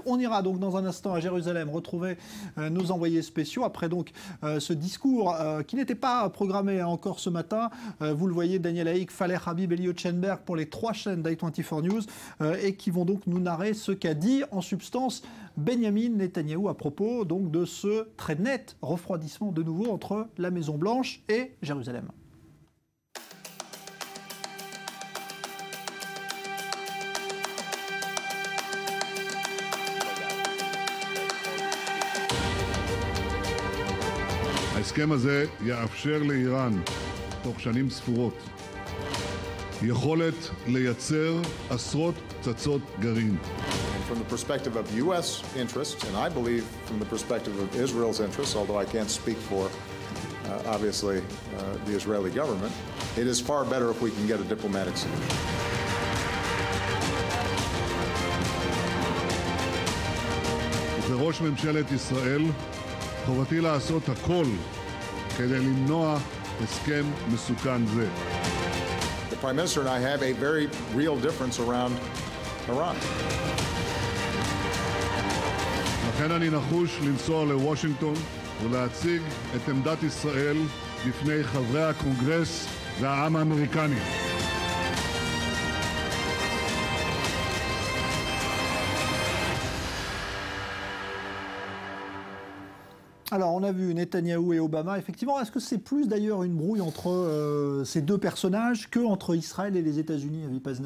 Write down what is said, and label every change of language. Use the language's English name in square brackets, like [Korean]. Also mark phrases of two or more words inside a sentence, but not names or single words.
[French] On ira donc dans un instant à Jérusalem retrouver nos envoyés spéciaux après donc ce discours qui n'était pas programmé encore ce matin. Vous le voyez, Daniel Haïk, Faleh Habib, Elliot Schenberg pour les 3 chaînes d'i24 News et qui vont donc nous narrer ce qu'a dit en substance Benjamin Netanyahou à propos donc de ce très net refroidissement de nouveau entre la Maison-Blanche et Jérusalem. [Hebrew] ההסכם הזה יאפשר לאיראן תוך שנים ספורות יכולת לייצר עשרות פצצות גרעין. [English] From the perspective of U.S. interests, and I believe from the perspective of Israel's interests, although I can't speak for, obviously, the Israeli government, it is far better if we can get a diplomatic solution. [Hebrew] כראש ממשלת ישראל, חובתי לעשות הכל כדי למנוע הסכם מסוכן זה. [English] The Prime Minister and I have a very real difference around Iran. [Hebrew] לכן אני נחוש לנסוע לוושינגטון ולהציג את עמדת ישראל בפני חברי הקונגרס והעם האמריקני. [French] Alors, on a vu Netanyahou et Obama. Effectivement, est-ce que c'est plus d'ailleurs une brouille entre ces deux personnages qu'entre Israël et les États-Unis, Avi Pazner?